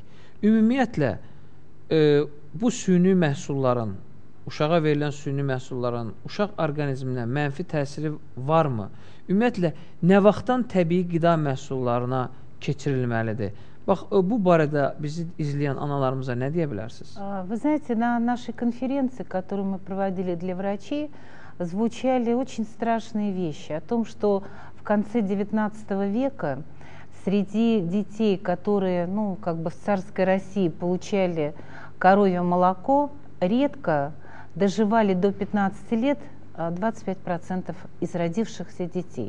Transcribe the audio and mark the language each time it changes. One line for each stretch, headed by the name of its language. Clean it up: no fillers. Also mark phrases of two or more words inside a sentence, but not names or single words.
Azerbaijani: Ümumiyyətlə, bu süni məhsulların, uşağa verilən süni məhsulların uşaq orqanizminə mənfi təsiri varmı? Ümumiyyətlə, nə vaxtdan təbii qida məhsullarına keçirilməlidir? Bax, bu barədə bizi izləyən analarımıza nə deyə bilərsiniz?
Russian: Вы знаете, на нашей конференции, которую мы проводили для врачей, звучали очень страшные вещи о том, что в конце XIX века среди детей, которые, ну, как бы в царской России получали коровье молоко, редко доживали до 15 лет 25% из родившихся детей.